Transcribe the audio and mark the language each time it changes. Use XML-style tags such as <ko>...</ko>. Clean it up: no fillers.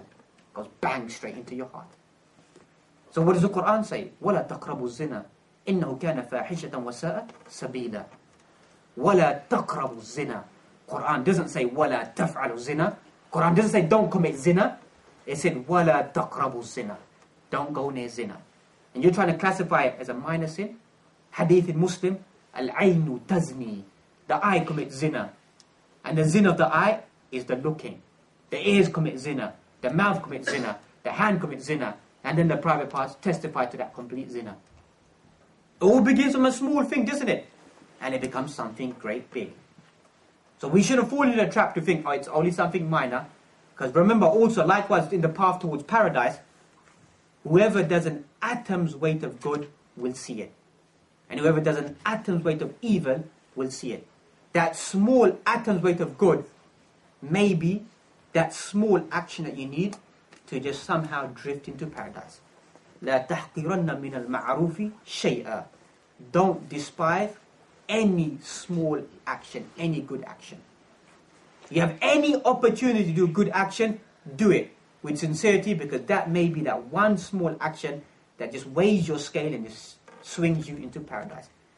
<en>It goes bang straight into your heart. So what does the Quran say?</en> <ar>وَلَا تَقْرَبُوا الزِّنَا إِنَّهُ كَانَ فَاحِشَةً وَسَاءَ سَبِيلًا. وَلَا تَقْرَبُوا الزِّنَا.</ar> <en>Quran doesn't say</en> <ar>وَلَا تَفْعَلُوا الزِّنَا.</ar> <en>Quran doesn't say don't commit zina. It said</en> <ar>وَلَا تَقْرَبُوا الزِّنَا.</ar> <en>Don't go near zina. And you're trying to classify it as a minor sin? Hadith in Muslim,</en> <ar>al-aynu tazni.</ar> <en>The eye commits zina. And the zina of the eye is the looking. The ears commit zina. The mouth commits zina. The hand commits zina. And then the private parts testify to that complete zina. It all begins from a small thing, doesn't it? And it becomes something great big. So we shouldn't fall into the trap to think, oh, it's only something minor. Because remember also, likewise in the path towards paradise, whoever does an atom's weight of good will see it. And whoever does an atom's weight of evil will see it. That small atom's weight of good may be that small action that you need to just somehow drift into paradise.</en> <ar>لا تحقرن من المعروف شيئا.</ar> <en>Don't despise any small action, any good action. If you have any opportunity to do good action, do it with sincerity, because that may be that one small action that just weighs your scale and just swings you into paradise.</en>